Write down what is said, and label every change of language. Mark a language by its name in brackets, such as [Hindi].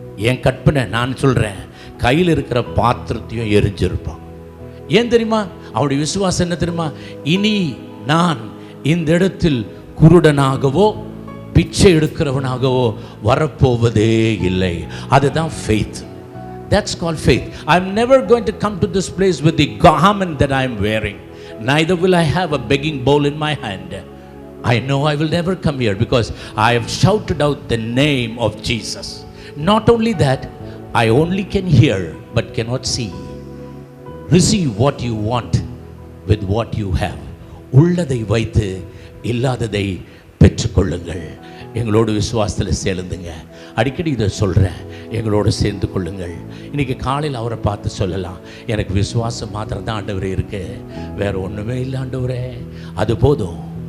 [Tamil] என் கற்பனை, நான் சொல்கிறேன், கையில் இருக்கிற பாத்திரத்தையும் எரிஞ்சிருப்பான். ஏன் தெரியுமா? அவருடைய விசுவாசம் என்ன தெரியுமா? இனி நான் இந்த இடத்தில் குருடனாகவோ பிச்சை எடுக்கிறவனாகவோ வரப்போவதே இல்லை. அதுதான் [English] faith. That's called faith. I'm never going to come to this place with the garment that I'm wearing. Neither will I have a begging bowl in my hand. I know I will never come here because I have shouted out the name of Jesus. Not only that, I only can hear but cannot see. Receive what you want with what you have. [Tamil] உள்ளதை வைத்து இல்லாததை பெற்றுக்கொள்ளுங்கள். எங்களோடு விசுவாசத்தில் சேர்ந்துங்க. அடிக்கடி இதை சொல்கிறேன், எங்களோடு சேர்ந்து கொள்ளுங்கள். இன்றைக்கி காலையில் அவரை பார்த்து சொல்லலாம், எனக்கு விசுவாசம் மாத்திரம் தான் ஆண்டவரே இருக்குது, வேறு ஒன்றுமே இல்லை ஆண்டவரே, அது போதும்.